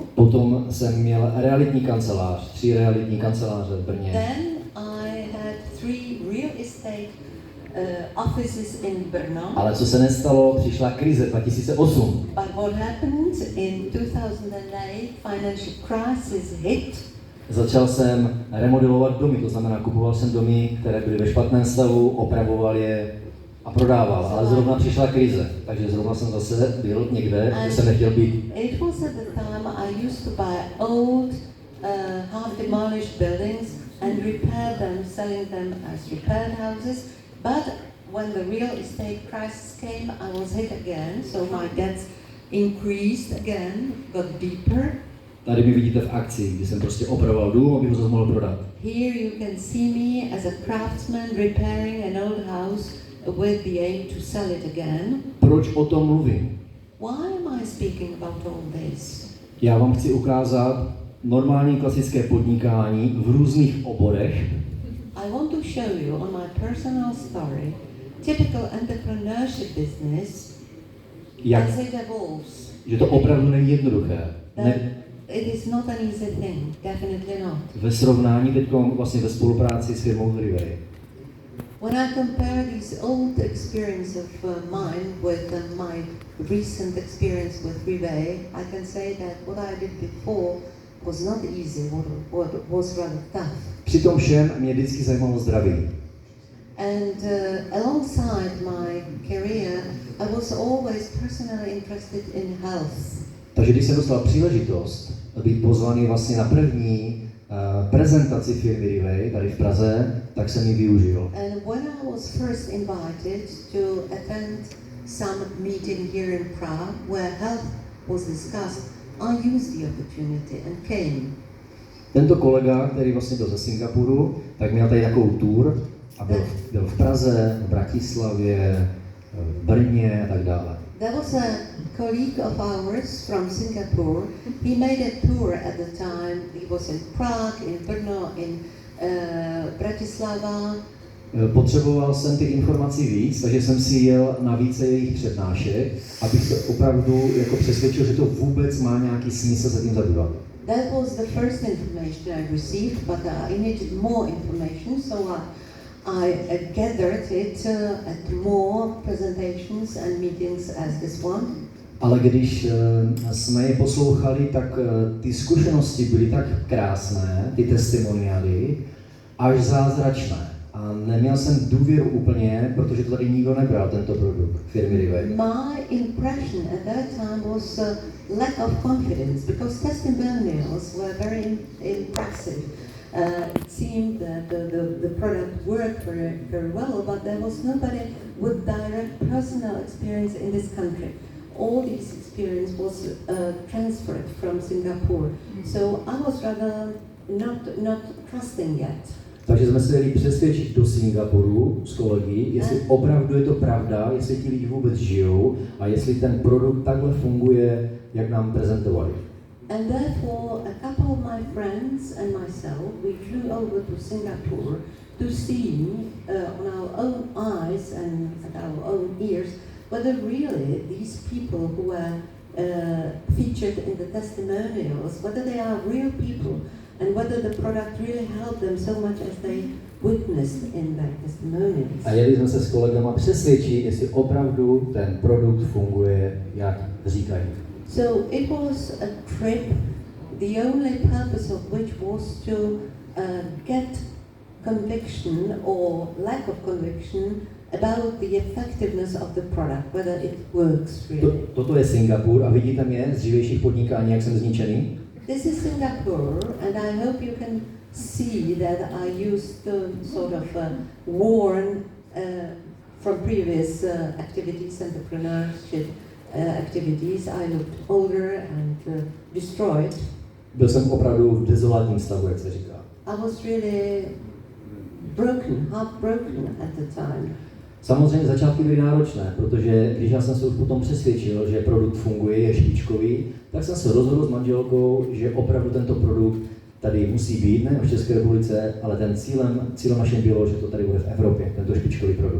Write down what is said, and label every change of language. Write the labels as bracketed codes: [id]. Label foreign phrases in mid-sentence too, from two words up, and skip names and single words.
[cs] Potom jsem měl realitní kancelář, 3 realitní kanceláře v Brně. [en] Then I had 3 real estate offices in Brno. [cs] Ale co se nestalo, přišla krize 2008. [en] But what happened in 2008, financial crisis hit. [cs] Začal jsem remodelovat domy, to znamená, kupoval jsem domy, které byly ve špatném stavu, opravoval je a prodával. Ale zrovna přišla krize, takže zrovna jsem zase byl někde, kde jsem nechtěl být. [en] It was at the time I used to buy old, half-demolished buildings and repair them, selling them as repaired houses. But when the real estate crisis came, I was hit again, so my debts increased again, got deeper. [cs] Tady mi vidíte v akci, kdy jsem prostě opravoval dům, abych ho zase mohl prodat. [en] Here you can see me as a craftsman repairing an old house with the aim to sell it again. [cs] Proč o tom mluvím? [en] Why am I speaking about all this? [cs] Já vám chci ukázat normální klasické podnikání v různých oborech. [en] I want to show you on my personal story, typical entrepreneurship business as it evolves. [cs] Že to opravdu není jednoduché. [en] It is not an easy thing, definitely not. [cs] Ve srovnání teď vlastně ve spolupráci s firmou Riway. [en] When I compare this old experience of mine with my recent experience with Riway, I can say that what I did before was not easy, what was rather tough. [cs] Přitom všem mě vždycky zajímalo zdraví. [en] And alongside my career, I was always personally interested in health. [cs] Takže když jsem dostal příležitost být pozvaný vlastně na první prezentaci firmy Riway tady v Praze, tak jsem ji využil. [en] And when I was first invited to attend some meeting here in Prague where health was discussed, I used the opportunity and came. [cs] Tento kolega, který vlastně byl ze Singapuru, tak měl tady takovou tour a byl v Praze, v Bratislavě, v Brně a tak dále. [en] There was a colleague of ours from Singapore. He made a tour at the time. He was in Prague, in Brno, in Bratislava. [cs] Potřeboval jsem ty informace víc, takže jsem si jel na více jejich přednášek, abych se opravdu jako přesvědčil, že to vůbec má nějaký smysl se tím zabývat. [en] That was the first information I received, but I needed more information, so I gathered it at more presentations and meetings as this one. [cs] Ale když jsme je poslouchali, tak ty zkušenosti byly tak krásné, ty testimoniály, až zázračné. A neměl jsem důvěru úplně, protože to tady nikdo nebral, tento produkt firmy Riway. [en] My impression at that time was lack of confidence, because testimonials were very impressive. It seemed that the product worked very well, but there was nobody with direct personal experience in this country. All this experience was transferred from Singapore, so I was rather not trusting yet. [cs] Takže jsme se jeli přesvědčit do Singapuru s kolegy, jestli opravdu je to pravda, jestli ti lidi vůbec žijou a jestli ten produkt takhle funguje, jak nám prezentovali. [en] And therefore, a couple of my friends and myself, we flew over to Singapore to see on our own eyes and our own ears whether really these people who were featured in the testimonials, whether they are real people and whether the product really helped them so much as they witnessed in their testimonials. [cs] A jeli jsme se s kolegama přesvědčit, jestli opravdu ten produkt funguje, jak říkají. [en] So it was a trip, the only purpose of which was to get conviction or lack of conviction about the effectiveness of the product, whether it works really. [cs] Toto je Singapur a vidíte mě z dřívějších podnikání, jak jsem zničený? [en] This is Singapore, and I hope you can see that I used to sort of warn from previous activities, entrepreneurship activities. I looked older and destroyed. [cs] Byl jsem opravdu v dezolátním stavu, jak se říká. [en] I was really heartbroken at the time. [cs] Samozřejmě začátky byly náročné, protože když já jsem se už potom přesvědčil, že produkt funguje, je špičkový, tak jsem se rozhodl s manželkou, že opravdu tento produkt tady musí být, ne v České republice, ale ten cílem naším bylo, že to tady bude v Evropě, tento špičkový produkt.